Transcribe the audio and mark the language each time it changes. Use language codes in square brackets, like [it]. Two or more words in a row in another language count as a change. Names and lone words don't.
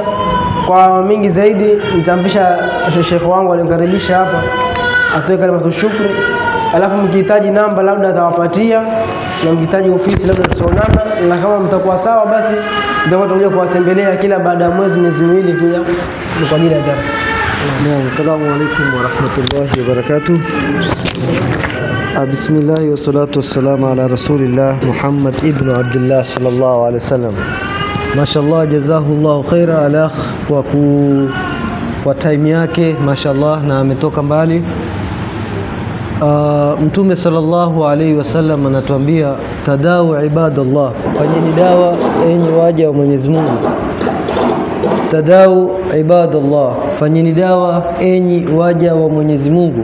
[sw] Kwa mingi zaidi nitampisha Sheikh wangu alinikaribisha hapa atoe [ar] كلمة شكر, [sw] alafu mkihitaji namba labda atawapatia, na mkihitaji ofisi labda tutaonana, na kama mtakuwa sawa basi ndio tutakuja kuwatembelea kila baada ya miezi miwili pia kwa ajili ya darasa. Naam, [ar] السلام عليكم و رحمة الله و بركاته. بسم الله و الصلاة والسلام على رسول الله محمد بن عبد الله صلى الله عليه وسلم. [sw] Mashallah, [ar] جزاه الله خيرا [sw] alakh kwa time yake, mashallah, na ametoka mbali. Mtume [ar] صلى الله عليه وسلم [sw] anatuambia [ar] تداووا عباد الله, [sw] fanyeni dawa enyi waja wa Mwenyezi Mungu. [ar] تداووا عباد الله, [sw] fanyeni dawa enyi waja wa Mwenyezi Mungu.